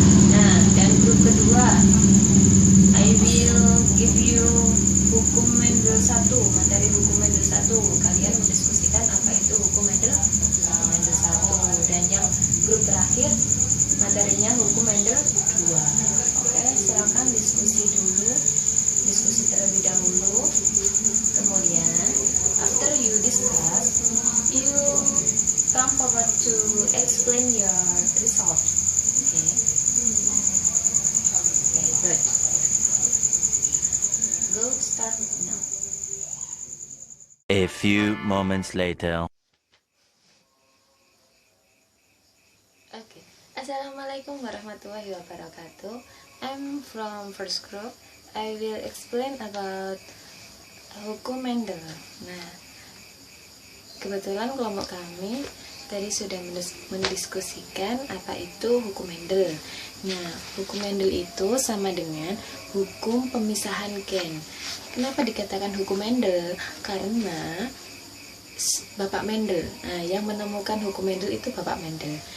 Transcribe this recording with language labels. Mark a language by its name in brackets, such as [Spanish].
[Indonesian] Nah, dan grup kedua [English] I will give you [Indonesian] hukum Mendel 1, materi hukum Mendel 1. Kalian mendiskusikan apa itu hukum Mendel 1. Dan yang grup terakhir materinya hukum Mendel 2. Oke, silakan diskusi dulu. Diskusi terlebih dahulu. [English] Kemudian after you discuss, you come forward to explain your result. Okay. Okay, good. Go start now. A few moments later. [Arabic] Okay. Assalamualaikum warahmatullahi wabarakatuh. [English] I'm from first group. I will explain about hukum Mendel. [Indonesian] Nah, kebetulan kelompok kami tadi sudah mendiskusikan apa itu hukum Mendel. Nah, hukum Mendel itu sama dengan hukum pemisahan gen. Kenapa dikatakan hukum Mendel? Karena Bapak Mendel, yang menemukan hukum Mendel itu Bapak Mendel.